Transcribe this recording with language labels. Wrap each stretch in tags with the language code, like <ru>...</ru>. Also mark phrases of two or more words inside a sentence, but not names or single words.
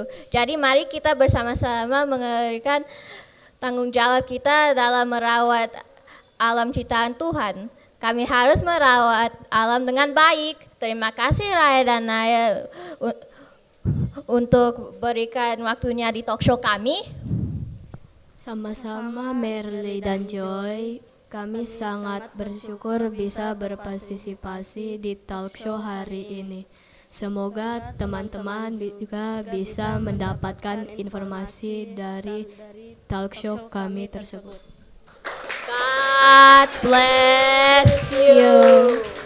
<id>Jadi mari kita bersama-sama mengerjakan tanggung jawab kita dalam merawat alam ciptaan Tuhan. Kami harus merawat alam dengan baik. Terima kasih Raya dan Naya untuk berikan waktunya di</id> <en>talk show</en> <id>kami. Sama-sama Merly dan Joy, kami sangat bersyukur bisa berpartisipasi di</id> <en>talk show</en> <id>hari ini. Semoga teman-teman juga bisa mendapatkan informasi dari</id> <en>talk show</en> <id>kami tersebut.</id> <en>God bless you.</en>